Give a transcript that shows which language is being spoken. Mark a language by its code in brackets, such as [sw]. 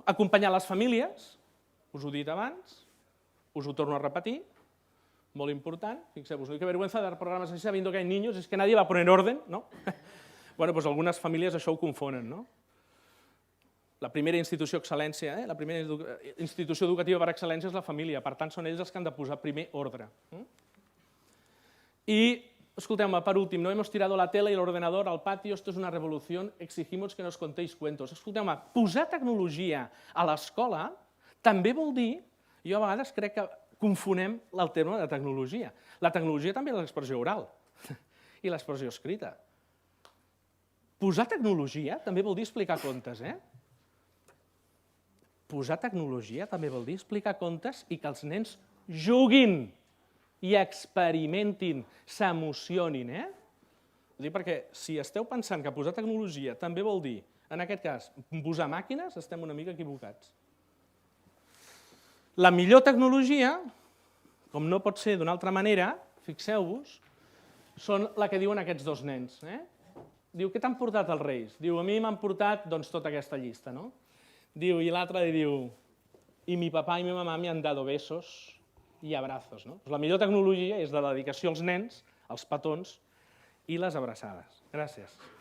[ca] Acompanyar les famílies, us ho he dit abans, us ho torno a repetir, molt important, fixeu-vos, [es] que vergüenza dar programas así sabiendo que hay niños, es que nadie va a poner orden, ¿no? [ca] Bueno, doncs algunes famílies això ho confonen, no? La primera institució excel·lència, la primera institució educativa per excel·lència és la família, per tant són ells els que han de posar primer ordre. I, escolteu-me, per últim, [es] no hemos tirado la tele y el ordenador al patio, esto es una revolución, exigimos que nos contéis cuentos. [ca] Escolteu-me, posar tecnologia a l'escola també vol dir, jo a vegades crec que confonem el terme de tecnologia. La tecnologia també és l'expressió oral i l'expressió escrita. Posar tecnologia també vol dir explicar contes, Posar tecnologia també vol dir explicar contes i que els nens juguin i experimentin, s'emocionin, Ho dic perquè si esteu pensant que posar tecnologia també vol dir, en aquest cas, posar màquines, estem una mica equivocats. La millor tecnologia, com no pot ser d'una altra manera, fixeu-vos, són la que diuen aquests dos nens. Diu, què t'han portat els Reis? Diu, a mi m'han portat tota aquesta llista, no? Diu, i l'altre li diu, [es] y mi papá y mi mamá me han dado besos y abrazos. No? [ca] La millor tecnologia és de la dedicació als nens, als petons i les abraçades. Gràcies.